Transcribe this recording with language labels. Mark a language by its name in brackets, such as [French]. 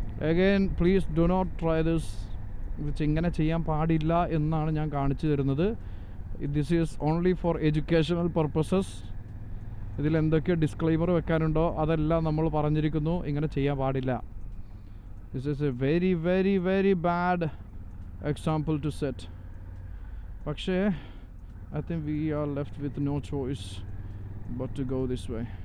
[English] Again, please do not try this. [Malayalam] ഇങ്ങനെ ചെയ്യാൻ പാടില്ല എന്നാണ് ഞാൻ കാണിച്ചു തരുന്നത്. [English] This is only for educational purposes. [Malayalam] ഇതിൽ എന്തൊക്കെ ഡിസ്ക്ലെയിമർ വെക്കാനുണ്ടോ അതെല്ലാം നമ്മൾ പറഞ്ഞിരിക്കുന്നു. ഇങ്ങനെ ചെയ്യാൻ പാടില്ല. [English] This is a very, very, very bad example to set. [Malayalam] പക്ഷേ [English] I think we are left with no choice but to go this way.